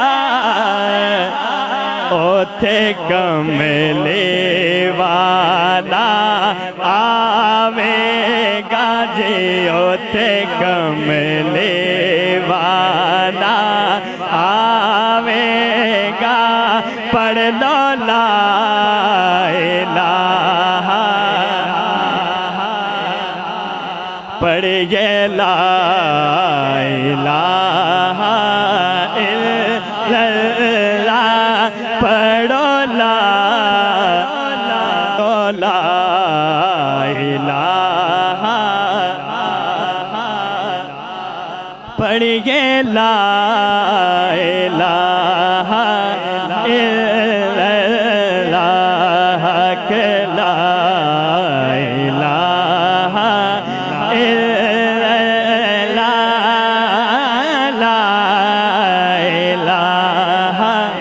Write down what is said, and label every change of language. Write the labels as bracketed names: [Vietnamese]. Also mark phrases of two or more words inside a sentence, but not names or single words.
[Punjabi] ਓਥੇ ਕਮਲੇ ਵਾਲਾ ਆਵੇਗਾ ਜੀ। ਓਥੇ ਕਮਲੇ ਵਾਲਾ ਆਵੇਗਾ। ਪੜ੍ਹ ਲੋ [Arabic] لا إله, [Punjabi] पढ़िए [Arabic] لا إله إلا الله. [Punjabi] पढ़ो [Arabic] لا إله, [Punjabi] पढ़िए [Arabic] لا إله إلا الله [Punjabi] के [Arabic] لا إله إلا الله لا إله.